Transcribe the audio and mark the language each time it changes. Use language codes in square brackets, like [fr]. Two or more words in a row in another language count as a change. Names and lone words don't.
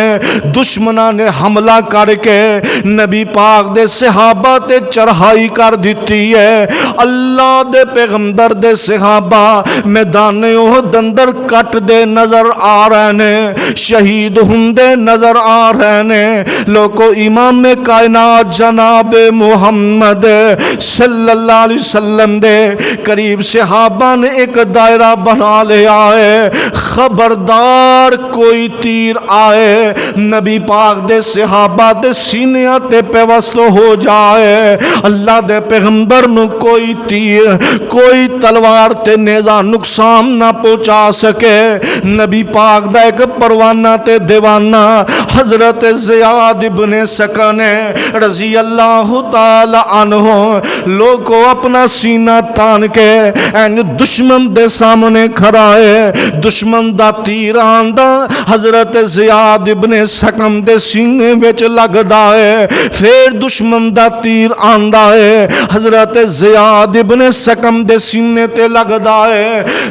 [pa] دشمناں نے حملہ کر کے نبی پاک دے صحابہ تے چڑھائی کر دی ہے. اللہ دے پیغمبر دے صحابہ میدان احد اندر کٹدے نظر آ رہے نے، شہید ہندے نظر آ رہے نے. لوگوں امام کائنات جناب محمد [ar] صلى الله عليه وسلم [pa] دے قریب صحابہ نے ایک دائرہ بنا لیا ہے. خبردار کوئی تیر آئے نبی پاک دے صحابہ دے سینے تے پیوست ہو جائے، اللہ دے پیغمبر نوں کوئی تیر کوئی تلوار تے نیزہ نقصان نہ پہنچا سکے. نبی پاک دا ایک پروانہ تے دیوانہ حضرت زیاد ابن سکن [ar] رضي الله تعالى عنه [pa] لوگوں اپنا سینہ تان کے عین دشمن دے سامنے کھڑا ہے. دشمن دا تیر آندا حضرت زیاد ابن سکن دے سینے وچ لگدا ہے، فیر دشمن دا تیر آندا ہے حضرت زیاد ابن سکن دے سینے تے لگدا ہے.